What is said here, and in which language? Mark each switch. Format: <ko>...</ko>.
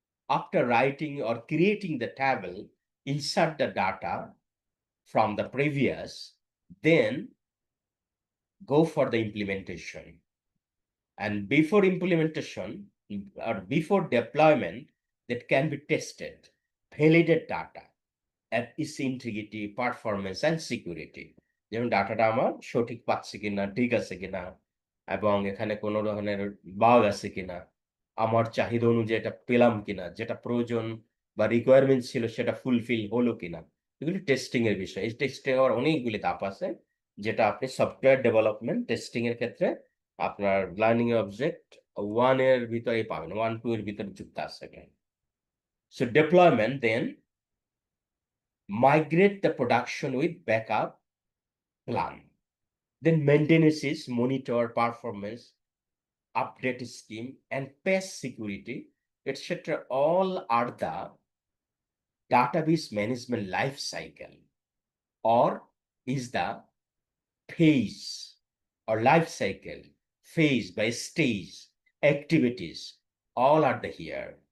<en>After writing or creating the table, insert the data from the previous, then go for the implementation. And before implementation or before deployment, that can be tested, validate data at its integrity, performance, and security.</en> <bn>যেমন ডাটাটা আমার সঠিক পাচ্ছি কিনা, ঠিক আছে কিনা, এবং এখানে কোনো ধরনের বাগ আছে কিনা, আমার চাহিদা অনুযায়ী এটা পেলাম কিনা, যেটা প্রয়োজন বা রিকোয়ারমেন্ট ছিল সেটা ফুলফিল হলো কিনা, এগুলি টেস্টিং এর বিষয়। এই টেস্টিং এর অনেকগুলি ধাপ আছে, যেটা আপনি সফটওয়্যার ডেভেলপমেন্ট টেস্টিং এর ক্ষেত্রে আপনার লার্নিং অবজেক্ট 1 এর ভিতরেই পাবেন, 1-2 এর ভিতরে যুক্ত আছে।</bn> <en>So deployment, then migrate the production with backup plan. Then maintenance is monitor performance, update scheme, and patch security, etc. All are the database management life cycle, or is the phase or life cycle, phase by stage, activities, all are the here.</en>